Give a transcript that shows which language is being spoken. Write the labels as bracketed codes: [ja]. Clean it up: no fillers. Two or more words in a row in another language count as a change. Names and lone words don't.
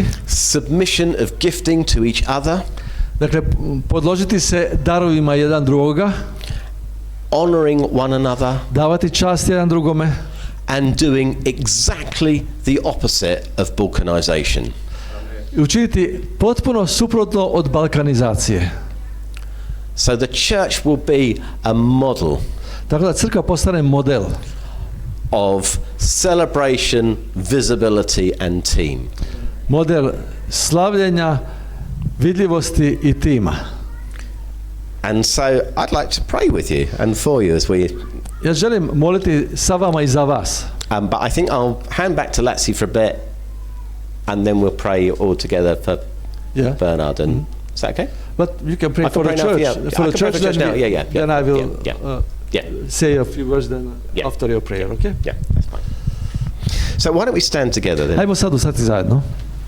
[en] Submission of gifting to each other. [hr] Dakle, podložiti se darovima jedan drugoga. [en] Honoring one another. [hr] Davati čast jedan drugome. [en] And doing exactly the opposite of balkanization. [hr] I učiniti potpuno suprotno od balkanizacije. [en] So the church will be a model. [hr] Tako da crkva postane model [en] of celebration, visibility and team. [hr] Model slavljenja, vidljivosti i tima. [en] And so I'd like to pray with you and for you as we [hr] Ja želim moliti sa vama i za vas. [en] but I think I'll hand back to Latsi for a bit and then we'll pray all together for Bernard and is that okay? But you can pray for the church. For the church, then I will say a few words then after your prayer, okay? Yeah, that's fine. So why don't we stand together then? [hr] Hajmo sad ustati zajedno.